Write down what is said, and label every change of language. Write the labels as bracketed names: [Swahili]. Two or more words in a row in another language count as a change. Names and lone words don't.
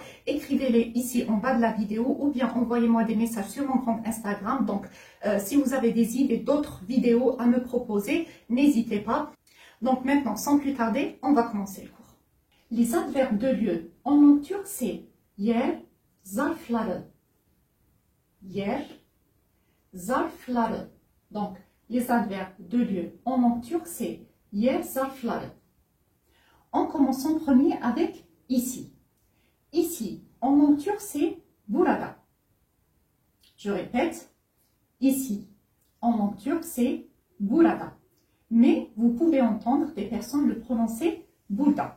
[French] Écrivez-les ici en bas de la vidéo ou bien envoyez-moi des messages sur mon compte Instagram. Donc, si vous avez des idées d'autres vidéos à me proposer, n'hésitez pas. Donc, maintenant, sans plus tarder, on va commencer le cours. Les adverbes de lieu en langue turque, c'est [Turkish] yer, zarfları. Yer, zarfları. [French] Donc, les adverbes de lieu en langue turque, c'est [Turkish] yer, zarfları. [French] En commençant premier avec ici. Ici, en langue turque, c'est burada. Je répète, ici, en langue turque, c'est burada. Mais vous pouvez entendre des personnes le prononcer burada.